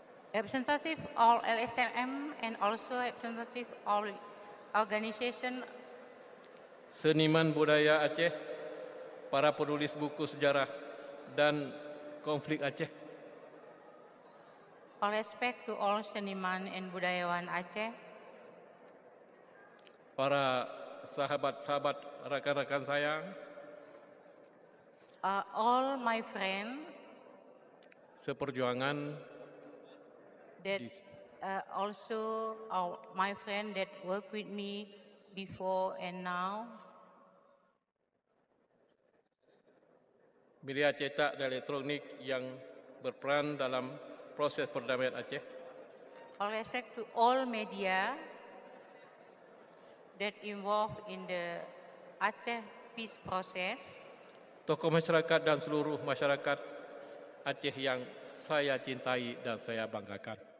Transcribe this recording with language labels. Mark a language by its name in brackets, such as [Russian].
[English] representative all LSM and also representative all organization, [Indonesian] seniman budaya Aceh, para penulis buku sejarah dan konflik Aceh, [English] all respect to all [Indonesian] seniman [English] and [Indonesian] budayawan [English] Aceh, [Indonesian] para sahabat-sahabat, rakan-rakan saya, [English] all my friend [Indonesian] seperjuangan [English] that also my friend that work with me before and now, [Indonesian] media cetak dan elektronik yang berperan dalam proses perdamaian Aceh, [English] all respect to all media that involved in the Aceh peace process, [Indonesian] tokoh masyarakat dan seluruh masyarakat Aceh yang saya cintai dan saya banggakan.